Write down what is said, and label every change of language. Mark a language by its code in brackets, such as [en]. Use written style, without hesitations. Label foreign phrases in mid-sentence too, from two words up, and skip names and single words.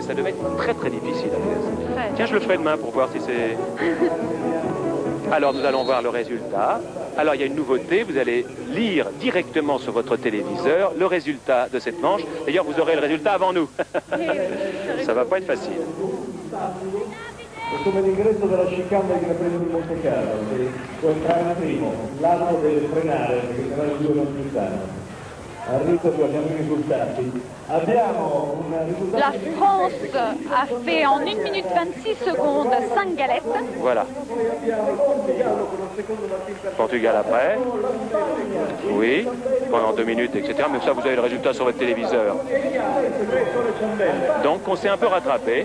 [fr] Ça devait être très très difficile. Tiens, je le ferai demain pour voir si c'est... Alors nous allons voir le résultat. Alors il y a une nouveauté, vous allez lire directement sur votre téléviseur le résultat de cette manche. D'ailleurs, vous aurez le résultat avant nous. Ça va pas être facile. [it] Come l'ingresso della chicane del Gran Premio di Montecarlo, che può entrare primo, l'altro deve frenare perché sennò i 2 non ci stanno. Arrivo, abbiamo i risultati. Abbiamo un risultato. [fr] La France a fait en 1 minute 26 secondes 5 galettes. Voilà. Portugal après. Oui, pendant 2 minutes, etc. Mais ça, vous avez le résultat sur votre téléviseur. Donc, on s'est un peu rattrapé.